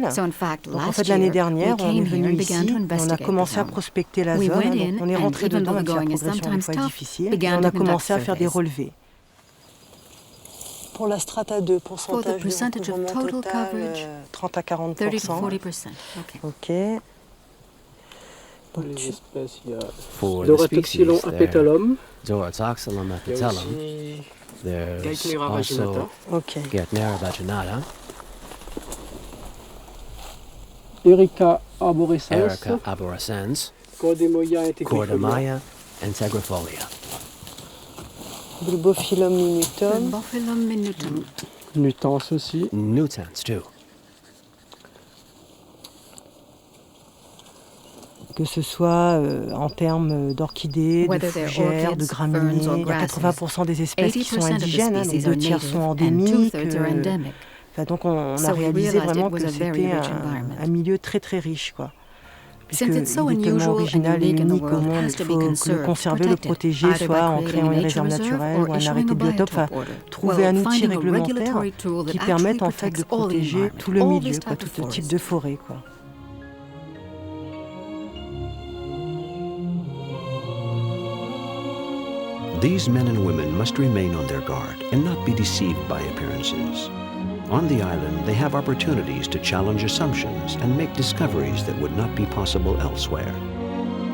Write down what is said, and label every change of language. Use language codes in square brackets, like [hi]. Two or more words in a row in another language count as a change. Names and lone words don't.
[fr] Donc en fait, l'année dernière, on est venu ici, on a commencé à prospecter la zone, donc on est rentré dedans, même si la progression des fois est difficile, et on a commencé à faire des relevés. Pour la strata 2, pourcentage de recouvrement total, 30 à 40%. Ok. Pour les espèces, il y a Doratoxylon apetallum. Doratoxylum apetallum. [en] There's also Gaetnera vaginata. Erica arborescens. Erica arborescens. Cordemaya integrifolia. Bulbophyllum minutum. [fr] Nutans aussi. [en] Nutans too. [fr] Que ce soit en termes d'orchidées, de fougères, de graminées, il y a 80% des espèces qui sont indigènes, donc 2 tiers sont endémiques. Donc on a réalisé vraiment que c'était un milieu très très riche, quoi. Puisqu'il est tellement original et unique au monde, il faut le conserver, le protéger, soit en créant une réserve naturelle ou un arrêté de biotope, enfin, trouver un outil réglementaire qui permette en fait de protéger tout le milieu, quoi, tout type de forêt, quoi. [en] These men and women must remain on their guard and not be deceived by appearances. On the island, they have opportunities to challenge assumptions and make discoveries that would not be possible elsewhere.